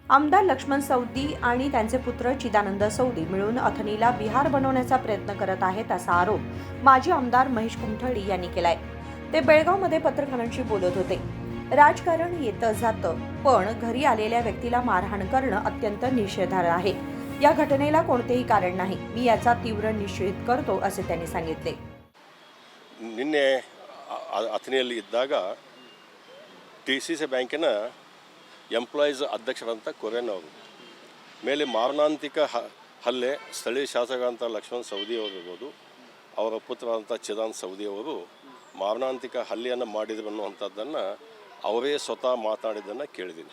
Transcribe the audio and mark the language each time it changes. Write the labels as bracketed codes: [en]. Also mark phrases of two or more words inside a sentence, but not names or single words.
[mr] आमदार लक्ष्मण सौदी आणि त्यांचे पुत्र चिदानंद सौदी मिळून अथनीला बिहार बनवण्याचा प्रयत्न करत आहेत असा आरोप माजी आमदार महेश कुमठळी यांनी केलाय. ते बेळगावमध्ये पत्रकारांशी बोलत होते. राजकारण येतं जातं, पण घरी आलेल्या व्यक्तीला मारहाण करणं अत्यंत निषेधार्ह आहे. या घटनेला कोणतेही कारण नाही. मी याचा तीव्र निषेध करतो असे त्यांनी सांगितले. [kn] ನಿನ್ನೆ ಅಥಣಿಯಲ್ಲಿ ಇದ್ದಾಗ TCC ಬ್ಯಾಂಕಿನ ಎಂಪ್ಲಾಯೀಸ್ ಅಧ್ಯಕ್ಷರಂತ ಕೊರೇನ್ ಅವರು ಮೇಲೆ ಮಾರಣಾಂತಿಕ ಹಲ್ಲೆ ಸ್ಥಳೀಯ ಶಾಸಕ ಅಂತ ಲಕ್ಷ್ಮಣ್ ಸವದಿ ಅವರು ಇರ್ಬೋದು, ಅವರ ಪುತ್ರ ಅಂತ ಚಿದಾನಂದ ಸೌದಿ ಅವರು ಮಾರಣಾಂತಿಕ ಹಲ್ಲೆಯನ್ನು ಮಾಡಿದ್ರು ಅನ್ನುವಂಥದ್ದನ್ನು ಅವರೇ ಸ್ವತಃ ಮಾತಾಡಿದ್ದನ್ನು ಕೇಳಿದ್ದೀನಿ.